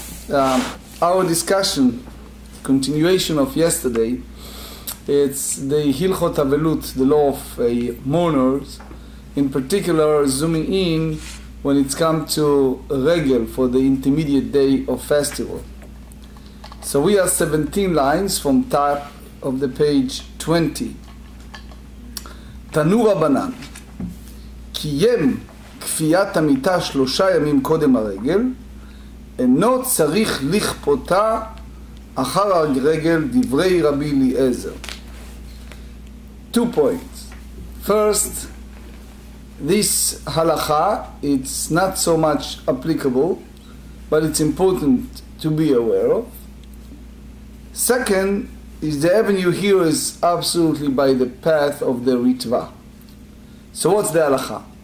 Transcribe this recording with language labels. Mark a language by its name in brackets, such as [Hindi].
[English] Our discussion, continuation of yesterday, it's the Hilchot Avelut, the law of mourners, in particular zooming in when it's come to regel for the intermediate day of festival. So we are 17 lines from top of the page 20. [Hebrew] תנו רבנן, קיים כפיית המיטה 3 ימים קודם הרגל, אינו צריך לכפותה אחר הרגל דברי רבי אליעזר. [English] 2 points. First, this halacha, it's not so much applicable, but it's important to be aware of. Second, is the avenue here is absolutely by the path of the ritva. So what's the halacha?